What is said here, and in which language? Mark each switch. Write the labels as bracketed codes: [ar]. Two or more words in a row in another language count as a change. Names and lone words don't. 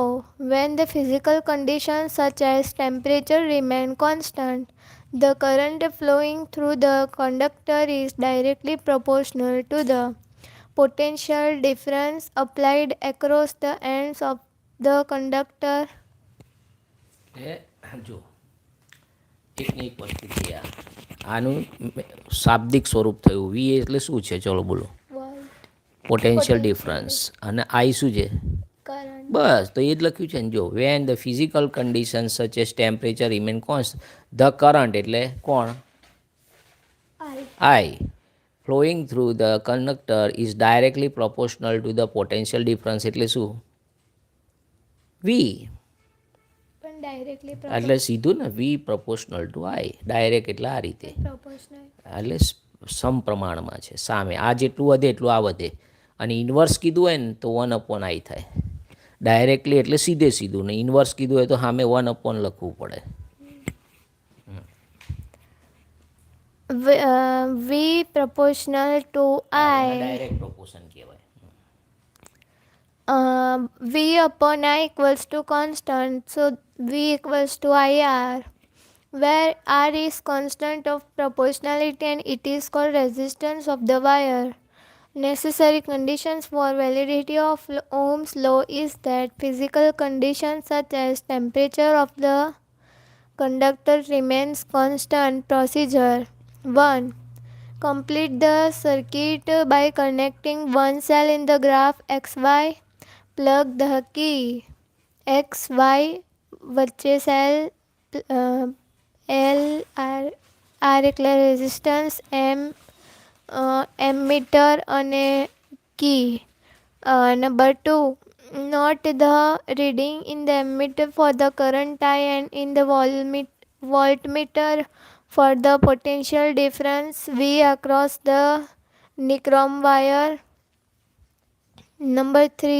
[en] When the physical conditions such as temperature remain constant, the current flowing through the conductor is directly proportional to the potential difference applied across the ends of the conductor. [gu] એટલે જો એકની એક વસ્તુ છે આનું શાબ્દિક સ્વરૂપ થયું. વી એટલે શું છે? ચલો બોલો. [en] potential difference. [gu] અને આઈ શું છે? કરંટ. બસ તો એ જ લખ્યું છે ને. [en] જો when the physical condition such as temperature remain const the current [gu] એટલે કોણ? [en] આઈ flowing through the conductor is directly proportional to the potential difference [gu] એટલે શું? વી. પણ ડાયરેક્ટલી એટલે સીધું ને, [en] V proportional to I. [gu] ડાયરેક્ટ એટલે આ રીતે, પ્રોપોર્શનલ. એટલે સમપ્રમાણમાં છે, સામે. આ જેટલું વધે એટલું આ વધે. અને ઇન્વર્સ કીધું હોય ને તો 1/i થાય. ડાયરેક્ટલી એટલે સીધે સીધું, ને ઇન્વર્સ કીધું હોય તો સામે 1/ લખવું પડે. [en] વી proportional to I. direct proportion કહેવાય. V upon I equals to constant, so V equals to IR, where R is constant of proportionality and it is called resistance of the wire. Necessary conditions for validity of Ohm's law is that physical conditions such as temperature of the conductor remains constant. Procedure 1. Complete the circuit by connecting one cell in the graph XY. Plug the key XY [gu] વચ્ચે સેલ L R એટલે રેઝિસ્ટન્સ, એમીટર અને કી. [en] Number 2. Note the reading in the ammeter for the current I and in the voltmeter for the potential difference V across the nichrome wire. Number 3.